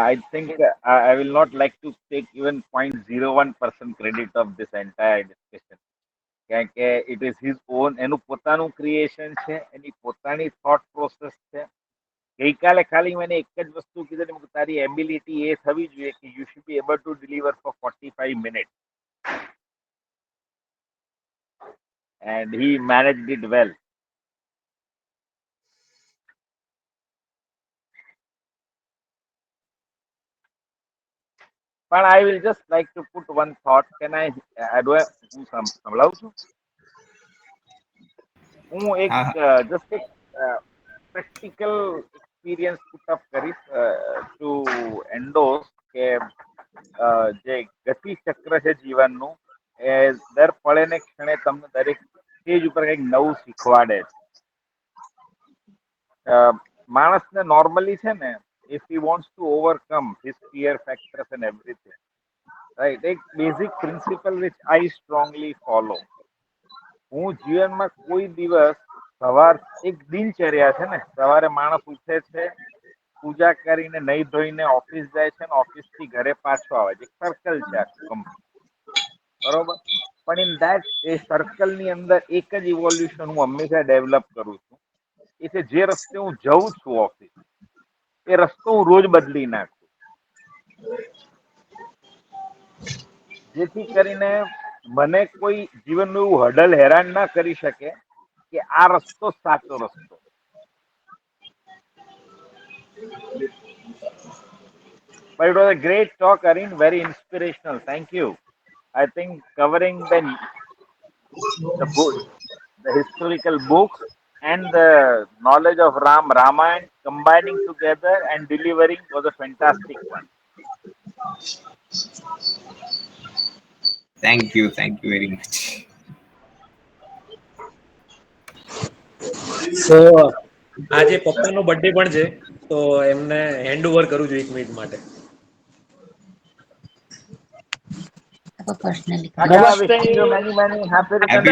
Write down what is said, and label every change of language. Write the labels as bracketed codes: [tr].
[en] I think I will not like to take even 0.01% credit of this entire discussion. [gu] કારણ કે [en] it is his own, [gu] એનું પોતાનું creation છે, એની પોતાની thought process છે. ગઈકાલે ખાલી મને એક જ વસ્તુ કીધું, તારી એબિલિટી એ થવી જોઈએ કે [en] You should be able to deliver for 45 minute, and he managed it well. But I will just like to put one thought. Can I [gu] હું સંભળાવું છું? હું એક just એક [en] practical experience put up [gu] કરીશ [en] to endorse [gu] કે જે ગતિ ચક્ર છે જીવનનું, એ દર પળે ને ક્ષણે તમને દરેક સ્ટેજ ઉપર કંઈક નવું શીખવાડે છે. માણસને નોર્મલી છે ને, [en] if he wants to overcome his fear factors and everything, right, [gu] એક basic principal [en] which I strongly follow. [gu] હું જીવનમાં કોઈ દિવસ એક દિનચર્યા છે ને, સવારે માણસ ઉઠે છે, પૂજા કરીને નહીં ધોઈને ઓફિસ જાય છે, ઓફિસ થી ઘરે પાછો આવે છે. એક સર્કલ છે આખું કંપની, બરોબર? પણ [en] in that [gu] એ સર્કલ ની અંદર એક જ ઇવોલ્યુશન હું હંમેશા ડેવલપ કરું છું, એ છે જે રસ્તે હું જઉં છું ઓફિસ, એ રસ્તો હું રોજ બદલી નાખું, જેથી કરીને મને કોઈ જીવનનું એવું હડલ હેરાન ના કરી શકે કે આ રસ્તો સાચો રસ્તો. [en] But it was a great talk, Arin. Very inspirational. Thank you. I think covering the historical books and the knowledge of Ramayana, combining together and delivering was a fantastic one. Thank you very much. [gu] તો આજે પપ્પાનો birthday પણ છે, તો એમને hand over કરું છું 1 minute માટે. [en] Raja, wishing you many, many happy returns